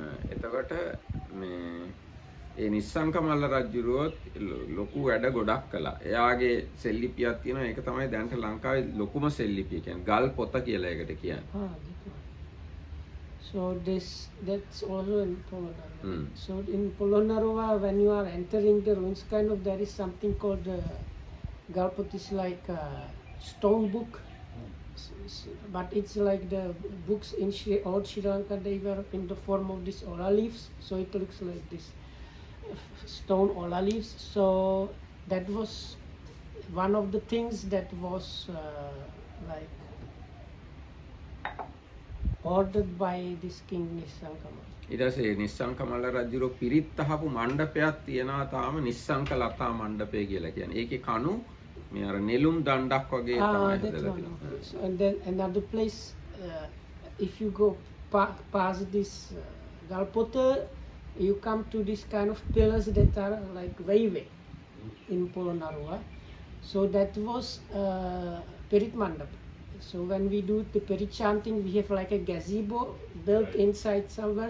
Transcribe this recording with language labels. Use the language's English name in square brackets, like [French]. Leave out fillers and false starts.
[Sinhala] එතකොට මේ ඒ නිස්සංකමල්ල රජුරුවත් ලොකු වැඩ ගොඩක් කළා. එයාගේ සෙල්ලිපියක් තියෙනවා. ඒක තමයි දැන්ට ලංකාවේ ලොකුම සෙල්ලිපිය කියන්නේ. ගල් පොත කියලා ඒකට කියන්නේ. [English] So that's also in Polonnaruwa. Mm. So in Polonnaruwa, when you are entering the ruins, kind of there is something called Galpot is like a stone book, but it's like the books in old Sri Lanka. They were in the form of these ola leaves, so it looks like this stone ola leaves. So that was one of the things that was like ordered by this king Nissankamala. [Sinhala] ඊට පස්සේ නිස්සංකමල්ල රජුරෝ පිරිත් අහපු මණ්ඩපයක් තියෙනවා තාම නිස්සංක ලතා මණ්ඩපය කියලා කියන්නේ. ඒකේ කණු මේ අර නෙළුම් දණ්ඩක් වගේ තමයි [English] That's [Sinhala] හදලා [English] one. [Sinhala] තියෙන්නේ. [English] So, and then another place, if you go past this Galpota, you come to this kind of pillars that are like way in Polonnaruwa. So that was Perit Mandap. So when we do the Perit chanting, we have like a gazebo built inside somewhere.